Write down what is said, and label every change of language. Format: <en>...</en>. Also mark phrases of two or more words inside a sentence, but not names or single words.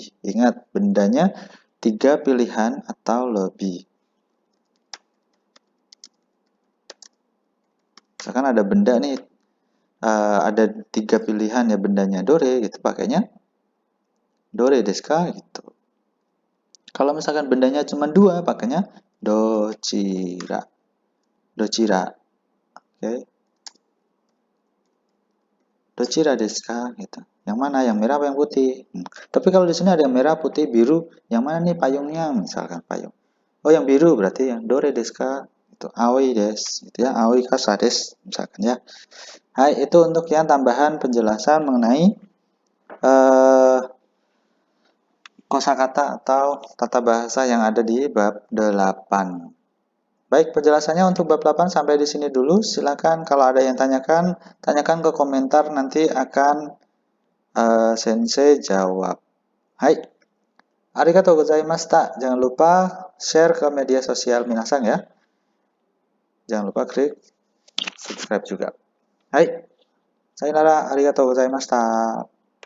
<id>Ingat, bendanya tiga pilihan atau lebih. Misalkan ada benda nih, ada tiga pilihan ya bendanya dore gitu, pakainya</id> <ja>どれですか</ja> <id>gitu. Kalau misalkan bendanya cuma dua, pakainya dochira. Dochira. Oke.</id> <ja>どちらですか</ja> <id>gitu. Yang mana? Yang merah apa yang putih? Tapi kalau di sini ada yang merah, putih, biru, yang mana nih payungnya? Misalkan payung. Oh, yang biru berarti yang</id> <ja>どれですか?</ja> <id>Itu</id> <ja>青いです,</ja> <id>gitu ya.</id> <ja>青い傘です</ja> <id>misalkan ya. Hai, itu untuk yang tambahan penjelasan mengenai kosakata atau tata bahasa yang ada di bab 8. Baik, penjelasannya untuk bab 8 sampai di sini dulu. Silakan kalau ada yang tanyakan ke komentar, nanti akan sensei jawab.</id> <ja>Hai, ありがとうございました.</ja> <id>Jangan lupa share ke media sosial minasang ya. Jangan lupa klik subscribe juga.</id> <ja>Hai, さようなら、ありがとうございました.</ja>